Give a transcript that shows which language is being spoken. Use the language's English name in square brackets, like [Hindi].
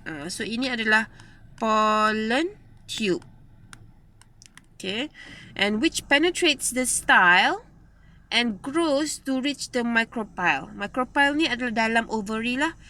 [Malay] So, ini adalah pollen tube. [English] Okay, and which penetrates the style and grows to reach the micropyle. [Malay] Micropyle ni adalah dalam ovary lah.